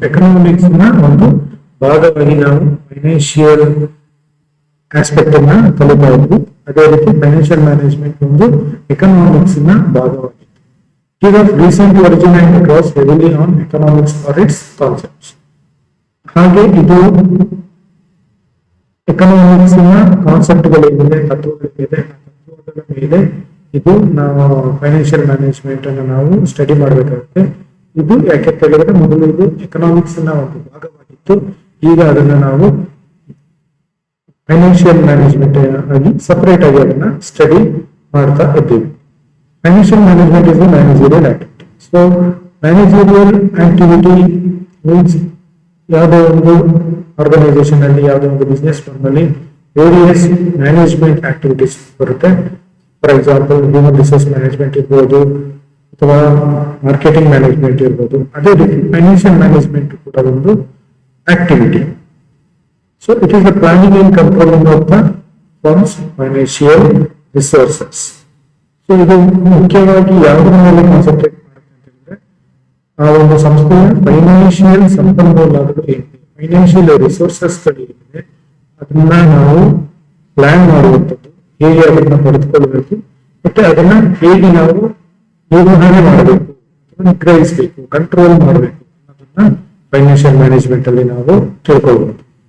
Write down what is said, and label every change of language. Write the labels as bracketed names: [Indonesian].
[Kannada] Economics na ಒಂದು ಭಾಗವಾಗಿ ನಾವು ಫೈನಾನ್ಷಿಯಲ್ ಆಸ್ಪೆಕ್ಟ್ ಅನ್ನ ಕಲಿತಾ ಇದ್ವಿ. ಅದೇ ರೀತಿ ಫೈನಾನ್ಷಿಯಲ್ ಮ್ಯಾನೇಜ್ಮೆಂಟ್ ಒಂದು ಎಕನಾಮಿಕ್ಸ್ ನ ಭಾಗವಾಗಿದೆ. [English] It was recently originated across heavily on economics for its concepts. [Kannada] ಹಾಗೆ ಇದು ಎಕನಾಮಿಕ್ಸ್ ನ ಕಾನ್ಸೆಪ್ಟ್ಗಳಿದೆ, ತತ್ವಗಳಿದೆ. ತತ್ವಗಳ ಮೇಲೆ ಇದು ನಾವು ಫೈನಾನ್ಷಿಯಲ್ ಮ್ಯಾನೇಜ್ಮೆಂಟ್ ಅನ್ನು ನಾವು ಸ್ಟಡಿ ಮಾಡಬೇಕಾಗುತ್ತೆ. ಇದು ಯಾಕೆ ಕೇಳಿದ್ರೆ ಮೊದಲು ಇದು ಎಕನಾಮಿಕ್ಸ್ ನ ಒಂದು ಭಾಗವಾಗಿತ್ತು. ಈಗ ಅದನ್ನ ನಾವು ಫೈನಾನ್ಷಿಯಲ್ ಮ್ಯಾನೇಜ್ಮೆಂಟ್ ಆಗಿ ಸಪರೇಟ್ ಆಗಿ ಅದನ್ನ ಸ್ಟಡಿ ಮಾಡ್ತಾ ಇದ್ದೀವಿ. [English] Financial management is a managerial activity. [Kannada] So managerial activity means ಯಾವುದೋ ಒಂದು ಆರ್ಗನೈಸೇಷನ್ ಅಲ್ಲಿ, ಯಾವುದೋ ಒಂದು ಬಿಸ್ನೆಸ್ ಫರ್ಮ್ ಅಲ್ಲಿ ವೇರಿಯಸ್ ಮ್ಯಾನೇಜ್ಮೆಂಟ್ ಆಕ್ಟಿವಿಟೀಸ್ ಬರುತ್ತೆ. For example human resource management ಇರ್ಬೋದು ಅಥವಾ ಮಾರ್ಕೆಟಿಂಗ್ ಮ್ಯಾನೇಜ್ಮೆಂಟ್ ಇರ್ಬೋದು. ಅದೇ ರೀತಿ ಫೈನಾನ್ಷಿಯಲ್ ಮ್ಯಾನೇಜ್ಮೆಂಟ್ ಕೂಡ ಒಂದು activity. [English] So it is the planning and controlling of the firm's financial resources. [Kannada] So ಇದು ಮುಖ್ಯವಾಗಿ ಯಾವುದರ ಮೇಲೆ ಕಾನ್ಸಂಟ್ರೇಟ್ ಮಾಡುತ್ತೆ ಅಂತಂದ್ರೆ ಆ ಒಂದು ಸಂಸ್ಥೆಯ ಫೈನಾನ್ಷಿಯಲ್ ಸಂಪನ್ಮೂಲಗಳು ಏನಿದೆ, ಫೈನಾನ್ಷಿಯಲ್ ರಿಸೋರ್ಸಸ್ಗಳು ಏನಿದೆ ಅದನ್ನ ನಾವು ಪ್ಲಾನ್ ಮಾಡುವಂಥದ್ದು, ಹೇಗೆ ಅದನ್ನ ಪಡೆದುಕೊಳ್ಬೇಕು ಮತ್ತೆ ಅದನ್ನ ಹೇಗೆ ನಾವು ನಿರ್ವಹಣೆ ಮಾಡಬೇಕು, ನಿಗ್ರಹಿಸಬೇಕು, ಕಂಟ್ರೋಲ್ ಮಾಡಬೇಕು ಅನ್ನೋದನ್ನ ಫೈನಾನ್ಷಿಯಲ್ ಮ್ಯಾನೇಜ್ಮೆಂಟ್ ಅಲ್ಲಿ ನಾವು ತಿಳ್ಕೊಳ್ಬಹುದು.